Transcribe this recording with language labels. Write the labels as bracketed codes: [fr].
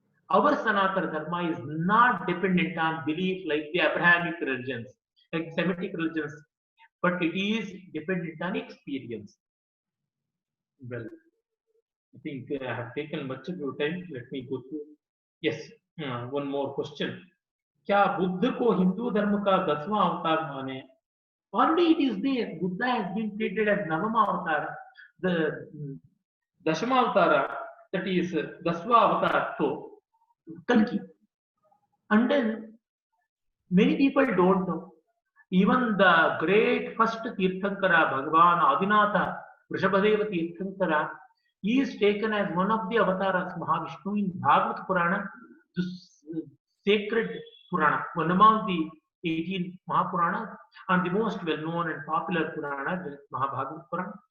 [en] our Sanatana Dharma is not dependent on belief like the Abrahamic religions, like Semitic religions, but it is dependent on experience. Well, I think I have taken much of your time. Let me go through. Yes, one more question. [hi] क्या बुद्ध को हिंदू धर्म का 10वां अवतार माने? [en] Already it is there. Buddha has been treated as Navama Avatar. The Dashama Avatara, that is Daswa Avatar, so Kalki. And then many people don't know. Even the great first Tirthankara, Bhagavan Adinatha, Vrishabhadeva Tirthankara, he is taken as one of the avatars Mahavishnu in Bhagavad Purana, the sacred Purana, one among the 18 Mahapuranas, and the most well-known and popular Purana, the Mahabhagavad Purana.